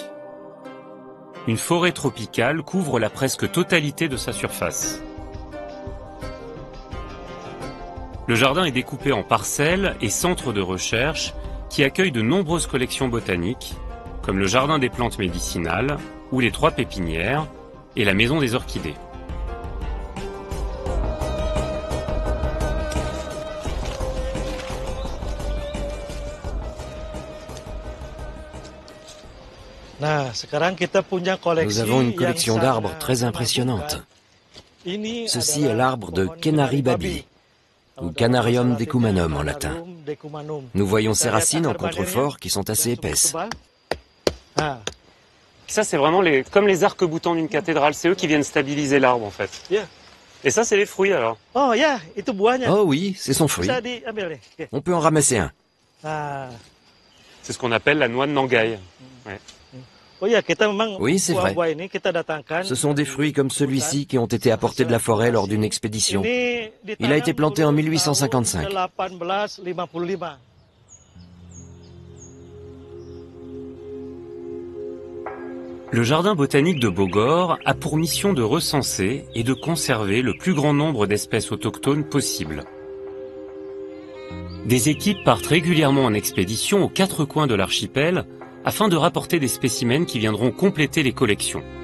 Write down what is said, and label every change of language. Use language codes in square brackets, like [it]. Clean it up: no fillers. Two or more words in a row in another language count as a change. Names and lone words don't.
[fr] Une forêt tropicale couvre la presque totalité de sa surface. Le jardin est découpé en parcelles et centres de recherche qui accueillent de nombreuses collections botaniques, comme le jardin des plantes médicinales ou les 3 pépinières, et la maison des orchidées. [id] Nah, sekarang kita punya koleksi [fr] Nous avons une [id] yang [fr] collection [id] sangat [fr] d'arbres très impressionnante. [id] Ini [fr] Ceci [id] adalah [fr] est l'arbre de [id] pohon Kenari babi, [fr] ou Canarium decumanum en latin. Canarium decumanum. Nous voyons [id] Kita [fr] ses [id] lihat [fr] racines en [id] akar [fr] contrefort qui sont [id] badannya [fr] assez [id] yang cukup [fr] épaisses. [id] tebal. Ah, [fr] Ça, c'est vraiment comme les arcs-boutants d'une cathédrale. C'est eux qui viennent stabiliser l'arbre, en fait. [id] ya. [fr] Et ça, c'est les fruits, alors. [id] Oh ya, itu buahnya. [fr] Oh oui, c'est son fruit. [id] Bisa diambil nih. Oke. [fr] On peut en ramasser un. Ah. C'est ce qu'on appelle la noix de Nangai. Ouais. [id] Oh ya, kita memang [fr] Oui, c'est vrai. [id] buah-buah ini kita datangkan. [fr] Ce sont des fruits comme celui-ci qui ont été apportés de la forêt lors d'une expédition. [id] Ini [fr] Il a été planté en [id] ditanam [fr] 1855. [id] tahun 1855. [fr] Le jardin botanique de Bogor a pour mission de recenser et de conserver le plus grand nombre d'espèces autochtones possible. Des équipes partent régulièrement en expédition aux 4 coins de l'archipel afin de rapporter des spécimens qui viendront compléter les collections.